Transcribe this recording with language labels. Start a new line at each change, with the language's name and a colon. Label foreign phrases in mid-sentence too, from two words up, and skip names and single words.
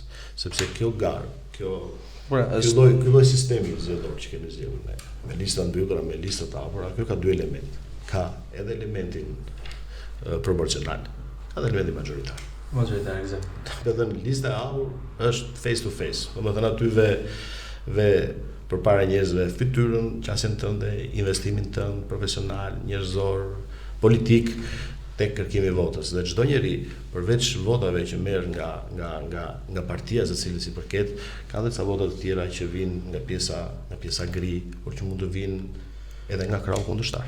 Albanian: Sepse kjo garë, ky lloj sistemi zgjedhor që kemi zgjedhur ne, me lista mbyllura, me lista të hapura, kjo ka dy elemente. Ka edhe elementin proporcional, ka edhe elementin majoritar. Majoritar, eksakt. Edhe në lista e hapur është
English: face to face.
Albanian: Domethënë aty ve përpara njerëzve fytyrën, qasjen tënde, investimin tënd profesional, njerëzor, politik tek kërkimi i votës. Dhe çdo njeri, përveç votave që merr nga partia së cilës i përket, ka edhe ca vota të tjera që vijnë nga pjesa gri, por që mund të vinë edhe nga krahu kundërshtar.